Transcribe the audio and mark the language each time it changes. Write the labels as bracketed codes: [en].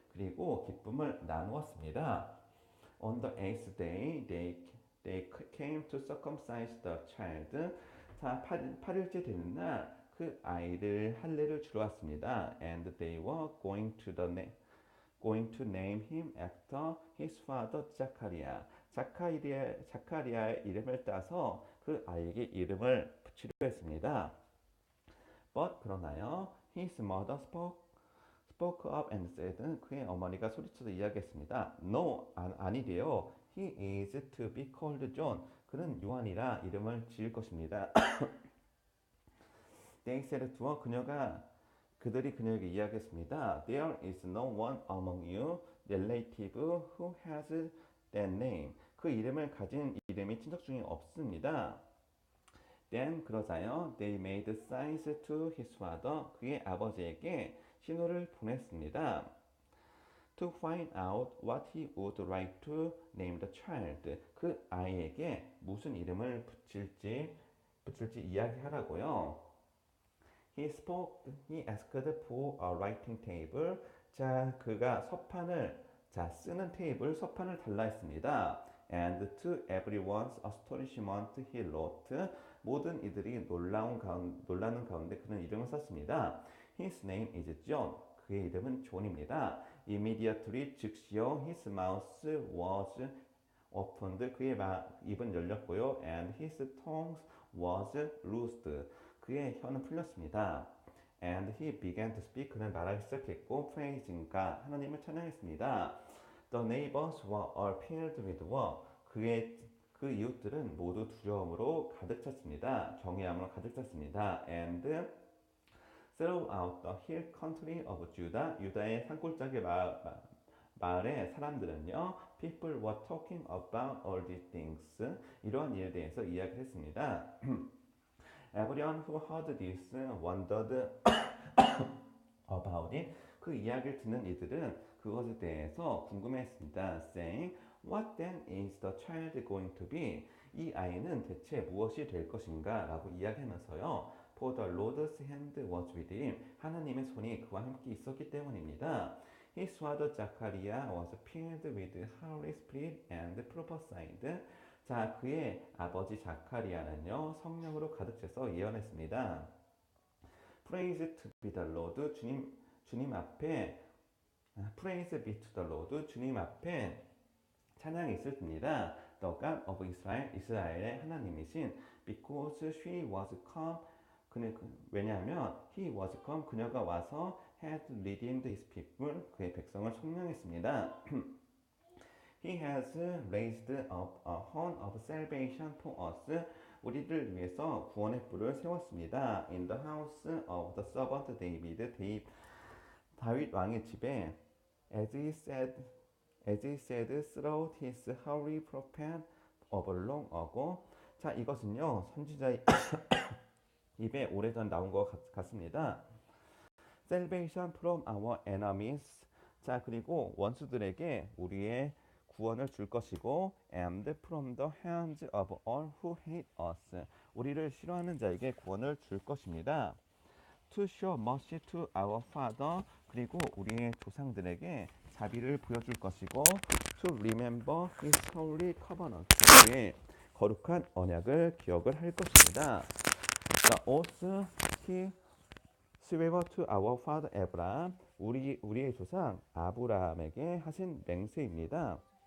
[ko] 그리고 기쁨을 나누었습니다. [en] On the eighth day they came to circumcise the child. [ko] 자, 8일째 되는 날 그 아이를 할례를 주러 왔습니다. [en] And they were going to name him after his father Zachariah. [ko] 자카리아의 이름을 따서 그 아이에게 이름을 붙이려 했습니다. [en] But [ko] 그러나요, [en] his mother spoke up and said, [ko] 그의 어머니가 소리쳐서 이야기했습니다. [en] No, [ko] 아니래요. [en] He is to be called John. [ko] 그는 요한이라 이름을 지을 것입니다. [en] They said to her, [ko] 그들이 그녀에게 이야기했습니다. [en] There is no one among you relative who has that name. [ko] 그 이름을 가진 이름이 친척 중에 없습니다. [en] Then [ko] 그러자요, [en] they made signs to his father. [ko] 그의 아버지에게 신호를 보냈습니다. [en] To find out what he would like to name the child. [ko] 그 아이에게 무슨 이름을 붙일지 이야기하라고요. [en] He asked for a writing table. [ko] 자, 그가 쓰는 서판을 달라 했습니다. [en] And to everyone's astonishment, he wrote. [ko] 모든 이들이 놀라는 가운데 그는 이름을 썼습니다. [en] His name is John. [ko] 그의 이름은 존입니다. [en] Immediately [ko] 즉시요, [en] his mouth was opened. [ko] 그의 입은 열렸고요. [en] And his tongue was loosed. [ko] 그의 혀는 풀렸습니다. [en] And he began to speak. [ko] 그는 말하기 시작했고, [en] praising God. [ko] 하나님을 찬양했습니다. [en] The neighbors were all filled with awe. [ko] 그 이웃들은 모두 두려움으로 가득 찼습니다. 경외함으로 가득 찼습니다. [en] And throughout the hill country of Judah, [ko] 유다의 산골짜기 마을의 사람들은요, [en] people were talking about all these things. [ko] 이러한 일에 대해서 이야기했습니다. [en] Everyone who heard this wondered about it. [ko] 그 이야기를 듣는 이들은 그것에 대해서 궁금해했습니다. [en] Saying, what then is the child going to be? [ko] 이 아이는 대체 무엇이 될 것인가? 라고 이야기하면서요. [en] For the Lord's hand was with him. [ko] 하나님의 손이 그와 함께 있었기 때문입니다. [en] His father Zachariah was filled with Holy Spirit and prophesied. [ko] 자, 그의 아버지 자카리아는요, 성령으로 가득 차서 예언했습니다. [en] Praise to be the Lord. [ko] 주님 앞에 [en] Praise be to the Lord. [ko] 주님 앞에 찬양이 있습니다. [en] The God of Israel. [ko] 이스라엘의 하나님이신 [en] because she was come. [ko] 왜냐하면 [en] he was come. [ko] 그녀가 와서 [en] had redeemed his people. [ko] 그의 백성을 성령했습니다. [en] He has raised up a horn of salvation for us. [ko] 우리를 위해서 구원의 뿔을 세웠습니다. [en] In the house of the servant David. [ko] 다윗 왕의 집에 [en] as he said through his holy prophet of long ago. [ko] 자, 이것은요, 선지자의 입에 오래전 나온 것 같습니다. [en] Salvation from our enemies. [ko] 자, 그리고 원수들에게 우리의 구원을 줄 것이고, [en] and from the hands of all who hate us. [ko] 우리를 싫어하는 자에게 구원을 줄 것입니다. [en] To show mercy to our father. [ko] 그리고 우리의 조상들에게 자비를 보여줄 것이고, [en] to remember his holy covenant. [ko] 그의 거룩한 언약을 기억을 할 것입니다. [en] The oath he swore to our father Abraham. [ko] 우리의 조상 아브라함에게 하신 맹세입니다.